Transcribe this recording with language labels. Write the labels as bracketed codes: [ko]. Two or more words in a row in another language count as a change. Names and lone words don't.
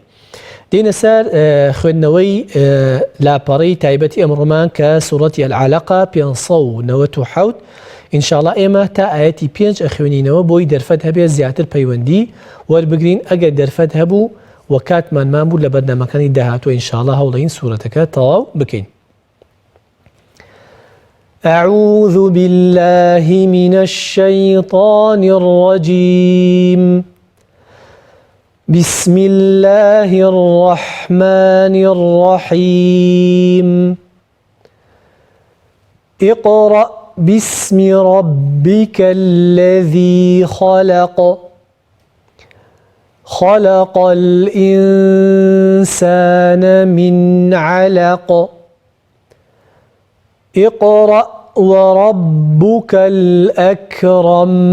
[ckb] دێنە سەر خوێندنەوەی لاپەڕەی تایبەتی ئەمڕۆمان کە سوورەتی العالەقە 597 ئینشاءڵڵا ئێمە تا ئاەتی 5 ئەخوێنینەوە بۆی دەرفەت هەبێ زیاتر پەیوەندی وەربگرین. ئەگەر دەرفەت هەبوو و کاتمانمان بوو لە بەردەمەکانی داهاتوە ئینشاءڵڵا هەوڵەین سوورەتەکە تەواو بکەین. [ar] أعوذ بالله من الشيطان الرجيم بسم الله الرحمن الرحيم اقرأ باسم ربك الذي خلق خلق الإنسان من علق اقرأ وربك الأكرم